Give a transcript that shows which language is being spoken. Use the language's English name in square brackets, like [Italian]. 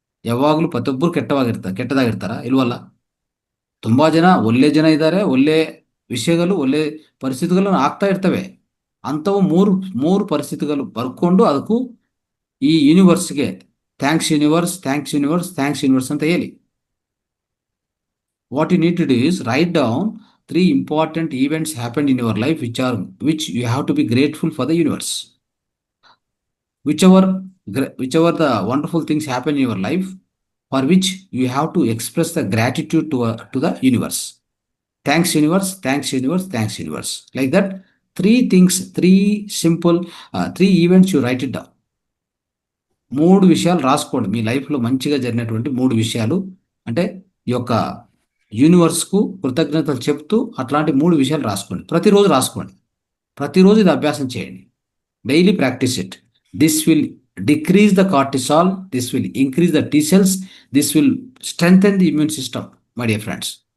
[Kannada] ಯಾವಾಗಲೂ ಪ್ರತಿಯೊಬ್ಬರು ಕೆಟ್ಟದಾಗಿರ್ತಾರ? ಇಲ್ವಲ್ಲ. ತುಂಬ ಒಳ್ಳೆ ಜನ ಇದ್ದಾರೆ, ಒಳ್ಳೆ ವಿಷಯಗಳು, ಒಳ್ಳೆ ಪರಿಸ್ಥಿತಿಗಳು ಆಗ್ತಾ ಇರ್ತವೆ. ಅಂಥವು ಮೂರು ಪರಿಸ್ಥಿತಿಗಳು ಬರ್ಕೊಂಡು ಅದಕ್ಕೂ ಈ ಯೂನಿವರ್ಸ್ಗೆ [English] thanks universe, thanks universe, thanks universe [Kannada] ಅಂತ ಹೇಳಿ. [English] What you need to do is write down 3 important events happened in your life which you have to be grateful for the universe. Whichever the wonderful things happen in your life, for which you have to express the gratitude to the universe. Thanks universe, thanks universe, thanks universe. Like that, 3 things, 3 simple 3 events you write it down. [Telugu] 3 విషయాలు రాసుకోండి. మీ లైఫ్లో మంచిగా జరిగినటువంటి 3 విషయాలు, అంటే ఈ యొక్క యూనివర్స్కు కృతజ్ఞతలు చెప్తూ అట్లాంటి 3 విషయాలు రాసుకోండి. ప్రతిరోజు రాసుకోండి. ప్రతిరోజు ఇది అభ్యాసం చేయండి. [English] Daily practice it. This will decrease the cortisol, this will increase the T cells, this will strengthen the immune system, my dear friends.